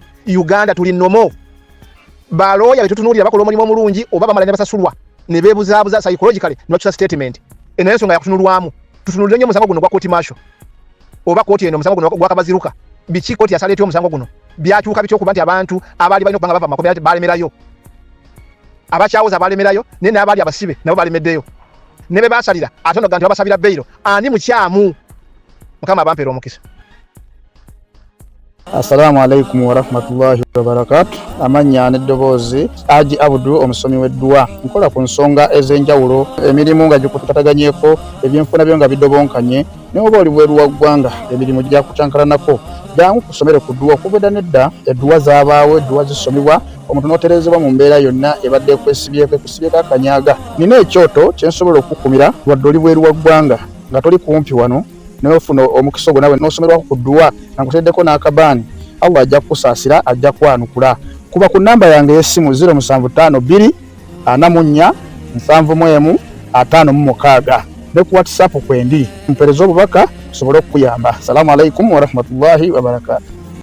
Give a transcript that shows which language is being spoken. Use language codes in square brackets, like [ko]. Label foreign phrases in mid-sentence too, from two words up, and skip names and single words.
[lg] Uganda tuli nnomo balooya betutunuulira bakola omulimu omulungi oba bamala ne basasulwa ne beebuzaabuza psychologically ne bakyusa statement enayo ensonga yakutunulwamu tutunulire nnyo omusango guno gwa kooti masho oba kooti eno omusango guno gwakabaziruka biki kooti yasala etya omusango guno byakyuka bitya okuba nti abantu abaali balina okubanga bava makomera balemerayo abakyawoza balemerayo naye n'abaali abasibe nabo balemeddeyo ne be baasalira ate ono ga nti babasabira beyiro ani mukyamu. Mukama abampeera omukisa. [ar] Assalamu alaikum wa rahmatullahi wa barakatuh. [lg] Amanya n'eddoboozi Haji Abdul omusomi w'edduwa nkola ku nsonga ez'enjawulo emirimu nga gikutataganyeko ebyenfuna byo nga bidobonkanye ne oba oli bweru wa ggwanga emirimu gya kutankalanako jangu kusomere ku dduwa okubeda nedda edduwa zaabaawo edduwa zisomibwa omuntu n'oterezebwa mu mbeera yonna ebadde ekwesibyeko akanyaga. Nina ekyoto kye nsobola okukumira wadde oli bweru wa ggwanga nga toli kumpi wano n'ofuna omukisa ogwo nawe n'osomerwako ku dduwa nga nkuteddeko n'akabaani Allah ajja kukusaasira ajja kwanukula. Kuba ku namba yange y'essimu 0752 44 71 56 ne ku WhatsApp kwendi mpereza obubaka tusobole okukuyamba. [ar] Assalamu alaikum wa rahmatullahi wa barakatuh.